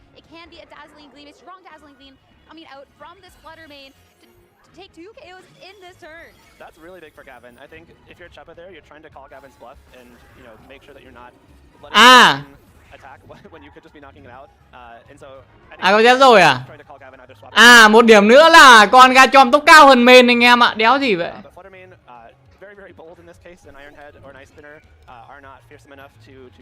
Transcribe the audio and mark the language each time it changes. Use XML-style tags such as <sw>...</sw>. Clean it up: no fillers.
<en>Can be a dazzling gleam, a strong dazzling gleam coming out from this Fluttermane to take 2 KOs in this turn. That's really big for Gavin. I think if you're Choppa there, you're trying to call Gavin's bluff and make sure that you're not letting him attack when you could just be knocking it out. And so</en> <vi>Aqua Jet rồi à? À, một điểm nữa là con Garchomp tốc cao hơn main anh em ạ. Đéo gì vậy?</vi> <en>Very bold in this case, an Iron Head or an Ice Spinner are not fearsome enough to</en>